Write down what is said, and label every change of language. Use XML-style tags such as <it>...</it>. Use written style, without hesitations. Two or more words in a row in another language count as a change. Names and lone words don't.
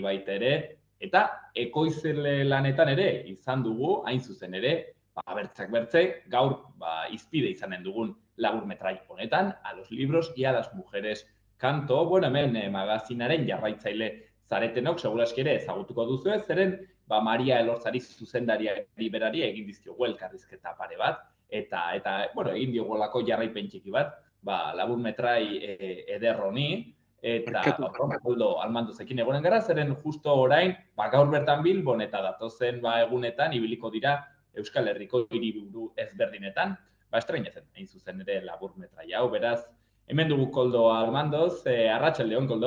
<eu>baita ere, eta ekoizle lanetan ere izan dugu, hain zuzen ere, bertzak bertze, gaur izpide izanen dugun laburmetrai honetan,</eu> <es>A los libros y a las mujeres canto,</es> <eu>hemen magazinaren jarraitzaile zaretenok, segurazki ere ezagutuko duzu ez, zeren Maria Elortzari zuzendariari berari egin dizkiogu elkarrizketa pare bat, eta egin diogolako jarraipen txiki bat, laburmetrai eder honi, eta Koldo Almandozekin egonen gara, zeren justo orain, gaur bertan Bilbon eta datozen egunetan ibiliko dira Euskal Herriko hiriburu ezberdinetan, estreinatzen, hain zuzen ere laburmetrai hau, beraz, hemen dugu Koldo Almandoz, arratsaldeon, Koldo?</eu>